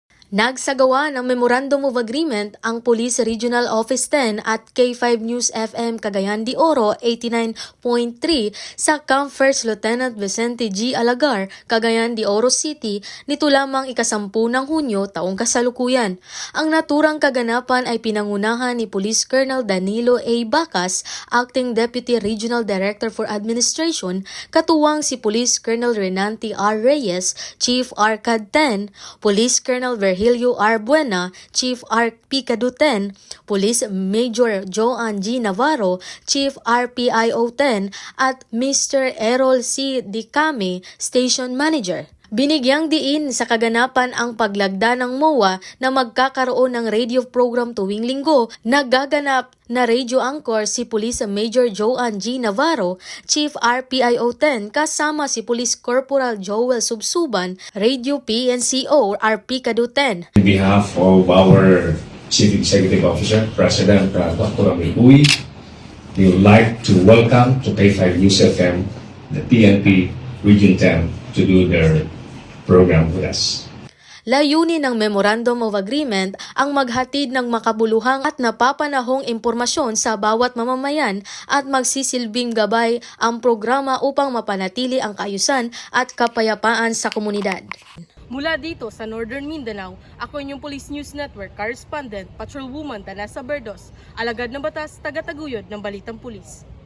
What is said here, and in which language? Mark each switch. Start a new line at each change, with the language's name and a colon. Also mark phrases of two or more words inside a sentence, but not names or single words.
Filipino: Nagsagawa ng Memorandum of Agreement ang Police Regional Office 10 at K5 News FM Cagayan de Oro 89.3 sa Camp First Lieutenant Vicente G. Alagar, Cagayan de Oro City nito lamang ikasampu ng Hunyo taong kasalukuyan. Ang naturang kaganapan ay pinangunahan ni Police Colonel Danilo A. Bacas, Acting Deputy Regional Director for Administration, katuwang si Police Colonel Renanti R. Reyes, Chief RCAD 10, Police Colonel Virgilio R. Buena, Chief RP Kaduten, Police Major Joan G. Navarro, Chief RPIO 10 at Mr. Errol C. Dicame, Station Manager. Binigyang diin sa kaganapan ang paglagda ng MOA na magkakaroon ng radio program tuwing linggo. Nagaganap na radio anchor si Police Major Joan G. Navarro, Chief RPIO 10 kasama si Police Corporal Joel Subsuban, Radio PNCO RP Kaduten.
English: On behalf of our Chief Executive Officer, President Dr. Amil Bui, we would like to welcome to K5 News FM the PNP Region 10 to do their program with us.
Filipino: Layunin ng Memorandum of Agreement ang maghatid ng makabuluhang at napapanahong impormasyon sa bawat mamamayan at magsisilbing gabay ang programa upang mapanatili ang kaayusan at kapayapaan sa komunidad. Mula dito sa Northern Mindanao, ako inyong Police News Network Correspondent, Patrolwoman Tanasa Berdos, alagad ng batas, taga-taguyod ng Balitang Pulis.